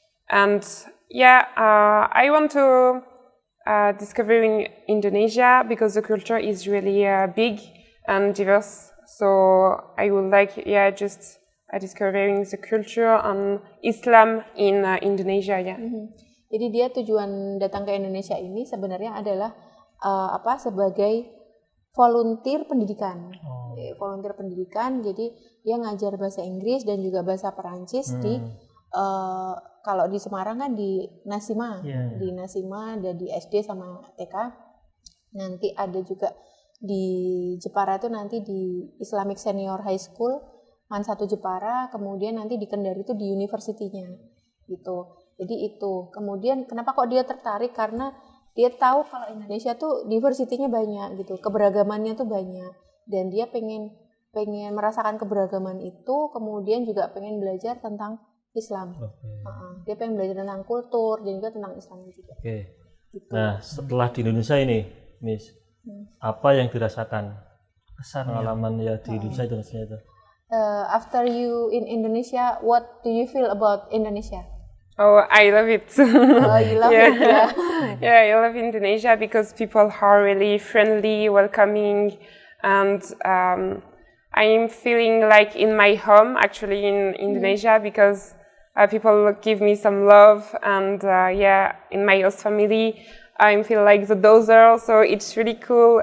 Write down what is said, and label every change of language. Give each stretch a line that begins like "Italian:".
English: And I want to discovering Indonesia because the culture is really big and diverse. So I would like just discovering the culture and Islam in Indonesia.
Indonesian: Jadi dia tujuan datang ke Indonesia ini sebenarnya adalah sebagai volunteer pendidikan. Volunteer pendidikan, jadi dia ngajar bahasa Inggris dan juga bahasa Perancis di kalau di Semarang kan di Nasima, di Nasima ada di SD sama TK. Nanti ada juga di Jepara itu nanti di Islamic Senior High School, Man 1 Jepara, kemudian nanti di Kendari itu di university-nya gitu. Jadi itu. Kemudian kenapa kok dia tertarik, karena dia tahu kalau Indonesia tuh diversity-nya banyak gitu, keberagamannya tuh banyak, dan dia pengen merasakan keberagaman itu, kemudian juga pengen belajar tentang Islam. Dia pengen belajar tentang kultur dan juga tentang Islam juga. Gitu. Nah, setelah di Indonesia ini, Miss, apa yang dirasakan pengalaman di Indonesia itu maksudnya itu?
English: After you in Indonesia, what do you feel about Indonesia? I love it. You love it, I love Indonesia because people are really friendly, welcoming, and I'm feeling like in my home actually in Indonesia because people give me some love, and in my host family I feel like the daughter, so it's really cool.